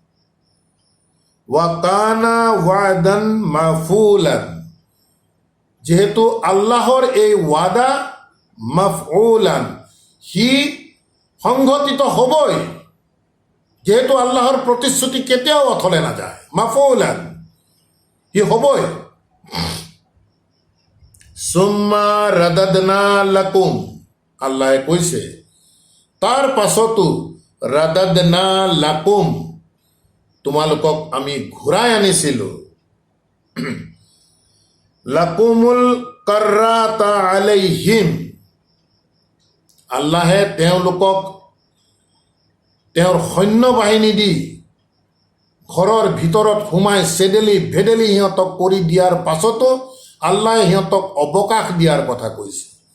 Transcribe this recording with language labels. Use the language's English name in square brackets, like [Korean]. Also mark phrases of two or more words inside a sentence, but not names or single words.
[Arabic] وكان وعدا مفعولا, [Assamese] যেহেতু আল্লাহৰ এই ওয়াদা মাফউলান, সি সংঘটিত হ'বই, যেহেতু আল্লাহৰ প্ৰতিশ্ৰুতি কেতিয়াও অথলে নাযায়, মাফউলান সি হ'বই। [Arabic] ثم رددنا لكم, [Assamese] আল্লাহে কৈছে তাৰ পাছতো [Arabic] رددنا لكم, [Assamese] তোমালোকক আমি ঘূৰাই আনিছিলো। [Arabic] لكم الكرة عليهم, [Assamese] আল্লাহে তেওঁলোকক তেওঁৰ সৈন্য বাহিনী দি ঘৰৰ ভিতৰত সোমাই চেদেলি ভেদেলি সিহঁতক কৰি দিয়াৰ পাছতো আল্লাহে সিহঁতক অৱকাশ দিয়াৰ কথা কৈছে।